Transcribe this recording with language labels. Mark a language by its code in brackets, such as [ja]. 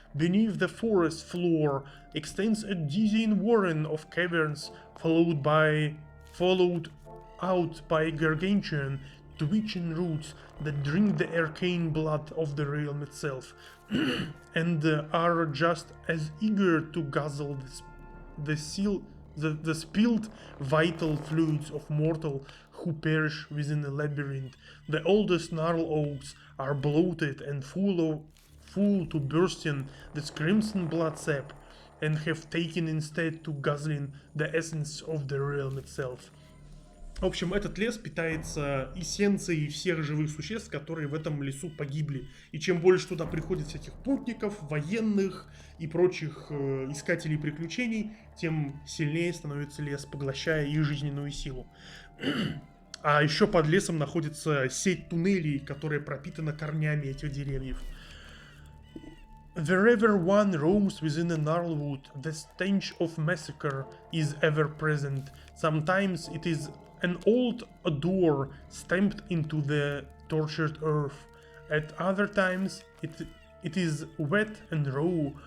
[en] Beneath the forest floor extends a dizzying warren of caverns, followed out by gargantuan, twitching roots that drink the arcane blood of the realm itself, and are just as eager to guzzle the spilled vital fluids of mortal who perish within a labyrinth. The oldest gnarl oaks are bloated and full to bursting with crimson blood sap, and have taken instead to guzzling the essence of the realm itself. [ru] В общем, этот лес питается эссенцией всех живых существ, которые в этом лесу погибли. И чем больше туда приходит всяких путников, военных и прочих искателей приключений, тем сильнее становится лес, поглощая их жизненную силу. А еще под лесом находится сеть туннелей, которая пропитана корнями этих деревьев. [en] Wherever one roams within a Gnarlwood, the stench of massacre is ever present. Sometimes it is an old odor stamped into the tortured earth. At other times it is wet and raw.